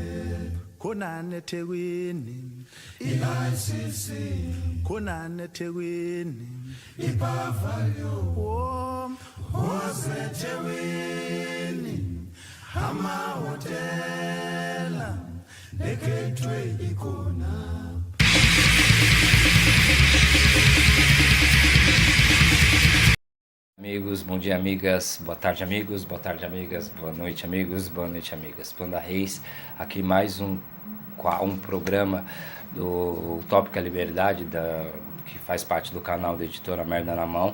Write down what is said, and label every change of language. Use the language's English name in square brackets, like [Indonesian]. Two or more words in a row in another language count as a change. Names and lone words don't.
[Zulu] Konani eThekwini i-ICC, konani eThekwini iBavario, oseThekwini amahotela eGateway ikhona. [Portuguese] Amigos, bom dia amigas, boa tarde amigos, boa noite amigos, boa noite amigas. Panda Reis, aqui mais um programa do Tópica Liberdade, que faz parte do canal da editora Merda na Mão.